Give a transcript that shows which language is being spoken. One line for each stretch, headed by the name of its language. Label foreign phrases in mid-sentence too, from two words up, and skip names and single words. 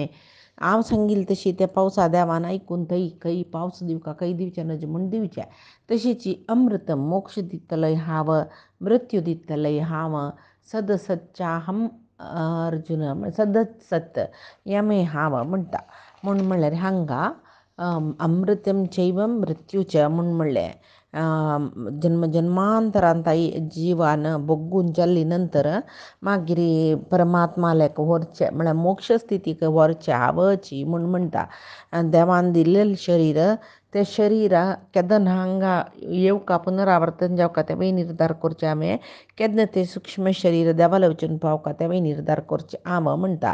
Konkani: हांव सांगिल्लें तशी त्या पावसा देवान आयकून थंय खंय पावस दिवका खंय दिवचें न्हय म्हूण दिवचें. तशीची अमृत मोक्ष दितलय हांव, मृत्यू दितलय हांव,
Sanskrit: सदसच्चाहम अर्जुन सदसत यमे
Konkani: हांव म्हणटा. म्हणल्यार हांगा
Sanskrit: अमृतम चैव मृत्यूच
Konkani: म्हूण म्हणलें. जन्म जन्मांतरांत जिवान बोगून जाल्ली नंतर मागीर परमात्मालेक व्हरचें म्हळ्यार मोक्ष स्थितीक व्हरचें हावची म्हूण म्हणटा. देवान दिल्लें शरीर तें शरीर केदन हांगा येवका पुनरावर्तन जावका तेवूय निर्धार करचें हांवें, केदन तें सूक्ष्म शरीर देवाला वचून पावका तेवूय निर्धार करचें हांव म्हणटा.